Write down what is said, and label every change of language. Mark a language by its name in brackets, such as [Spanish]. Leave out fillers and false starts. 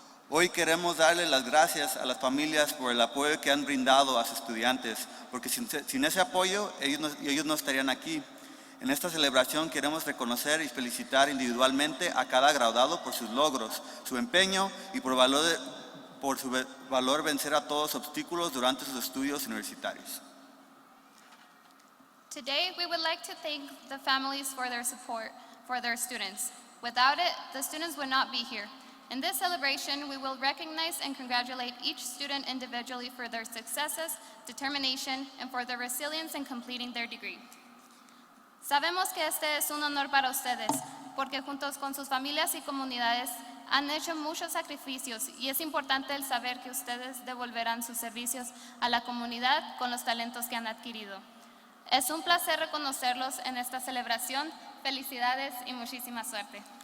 [Spanish] Hoy queremos darle las gracias a las familias por el apoyo que han brindado a sus estudiantes, porque sin ese apoyo ellos no estarían aquí. En esta celebración queremos reconocer y felicitar individualmente a cada graduado por sus logros, su empeño y por su valor vencer a todos los obstáculos durante sus estudios universitarios. [English] Today, we would like to thank the families for their support for their students. Without it, the students would not be here. In this celebration, we will recognize and congratulate each student individually for their successes, determination, and for their resilience in completing their degree. [Spanish] Sabemos que este es un honor para ustedes, porque juntos con sus familias y comunidades han hecho muchos sacrificios y es importante el saber que ustedes devolverán sus servicios a la comunidad con los talentos que han adquirido. Es un placer reconocerlos en esta celebración. Felicidades y muchísima suerte.